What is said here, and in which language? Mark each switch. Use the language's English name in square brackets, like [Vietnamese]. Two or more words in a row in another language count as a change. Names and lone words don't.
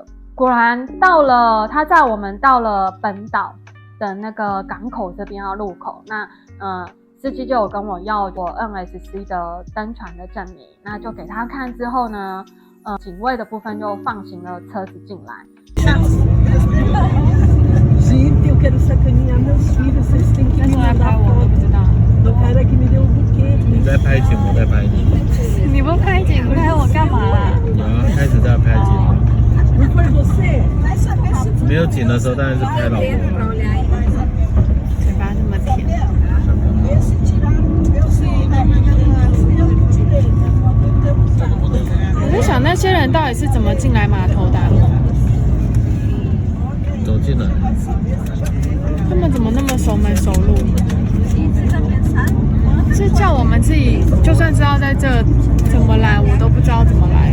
[Chinese] 果然到了，他载我们到了本岛的那个港口这边要入口，那司机就有跟我要我 NSC 的登船的证明，那就给他看之后呢，警卫的部分就放行了车子进来。 [Portuguese] Gente, eu quero sacanear meus filhos, vocês têm que me mandar foto do cara que me deu o buquê. [Chinese] 你在拍景，我在拍你。你不拍景拍我干嘛啦？有啊，开始在拍景了。 [Portuguese] Não foi você? [Chinese] 没有景的时候当然是拍老婆了。嘴巴这么甜。 [Portuguese] Esse tiraram, eu sei, né? Fui eu que tirei, né? [Chinese] 我在想那些人到底是怎么进来码头的啊、走进来，他们怎么那么熟门熟路？是叫我们自己，就算知道在这怎么来，我都不知道怎么来。